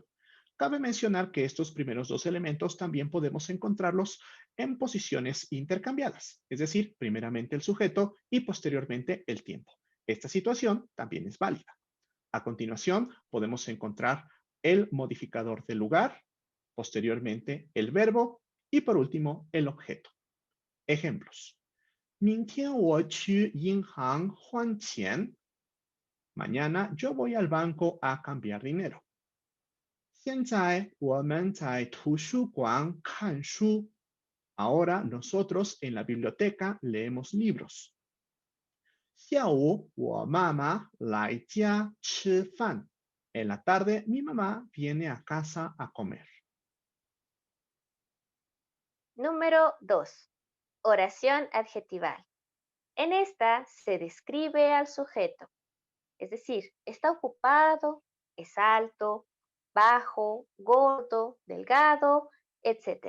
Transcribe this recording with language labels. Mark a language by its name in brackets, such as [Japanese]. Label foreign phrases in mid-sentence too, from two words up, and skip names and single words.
[Spanish] Cabe mencionar que estos primeros dos elementos también podemos encontrarlos en posiciones intercambiadas, es decir, primeramente el sujeto y posteriormente el tiempo. Esta situación también es válida. A continuación, podemos encontrar el modificador del lugar, posteriormente el verbo y por último el objeto. Ejemplos. [Chinese] 明天我去银行换钱. [Spanish] Mañana yo voy al banco a cambiar dinero. [Chinese] 现在我们在图书馆看书. [Spanish] Ahora nosotros en la biblioteca leemos libros. [Chinese] 下午我妈妈来家吃饭. [Spanish] En la tarde mi mamá viene a casa a comer. Número 2. Oración adjetival. En esta se describe al sujeto, es decir, está ocupado, es alto, bajo, gordo, delgado, etc.